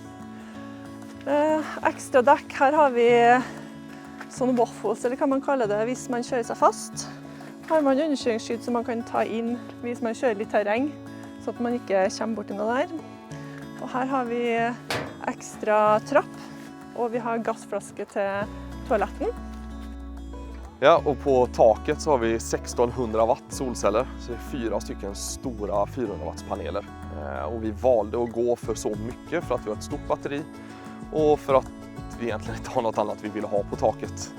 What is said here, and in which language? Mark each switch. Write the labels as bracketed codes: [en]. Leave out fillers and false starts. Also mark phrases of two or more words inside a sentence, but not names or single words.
[no] Ekstra dekk, her har vi sånne waffles, eller hva man kaller det, hvis man kjører seg fast. Her har man underkjøringsskydd som man kan ta inn hvis man kjører litt terreng, så at man ikke kommer bort til noe der. Og her har vi ekstra trapp, og vi har gassflaske til toaletten. [sv] Ja, och på taket så har vi 1600 watt solceller, så det är 4 stycken stora 400 watts paneler. Och vi valde att gå för så mycket för att vi har ett stort batteri och för att vi egentligen inte har något annat vi vill ha på taket.